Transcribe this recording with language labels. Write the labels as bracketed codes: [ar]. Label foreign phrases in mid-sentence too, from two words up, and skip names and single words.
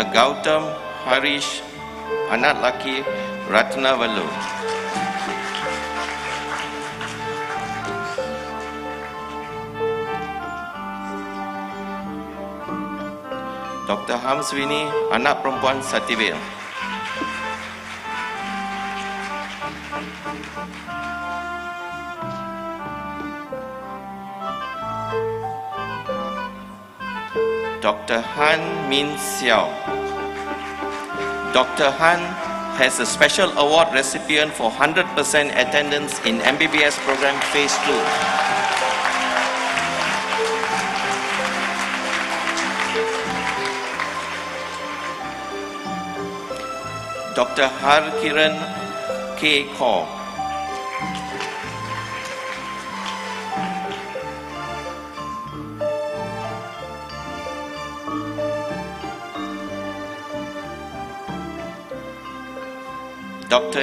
[en] Gautam Harish Anatlaki Ratnavalu. Dr. Hamswini Anak Perempuan Sativel. Dr. Han Min Xiao. Dr. Han has a special award recipient for 100% attendance in MBBS program phase 2. Dr. Harkiran K. Kaur. Dr.